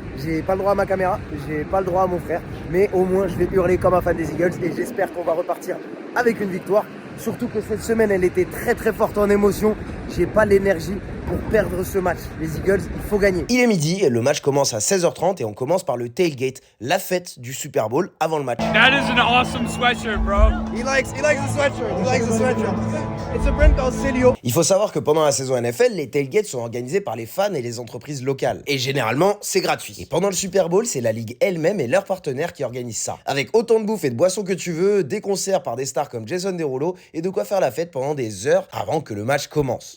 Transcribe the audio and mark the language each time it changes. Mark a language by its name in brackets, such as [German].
[French] J'ai pas le droit à ma caméra, j'ai pas le droit à mon frère, mais au moins je vais hurler comme un fan des Eagles et j'espère qu'on va repartir avec une victoire. Surtout que cette semaine elle était très très forte en émotion, j'ai pas l'énergie pour perdre ce match. Les Eagles, il faut gagner. Il est midi, le match commence à 16h30 et on commence par le tailgate, la fête du Super Bowl avant le match. [English] That is an awesome sweatshirt, bro. He likes the sweatshirt. He likes the sweatshirt. It's a brand called Celio. [French] Il faut savoir que pendant la saison NFL, les tailgates sont organisés par les fans et les entreprises locales. Et généralement, c'est gratuit. Et pendant le Super Bowl, c'est la ligue elle-même et leurs partenaires qui organisent ça. Avec autant de bouffe et de boissons que tu veux, des concerts par des stars comme Jason Derulo et de quoi faire la fête pendant des heures avant que le match commence.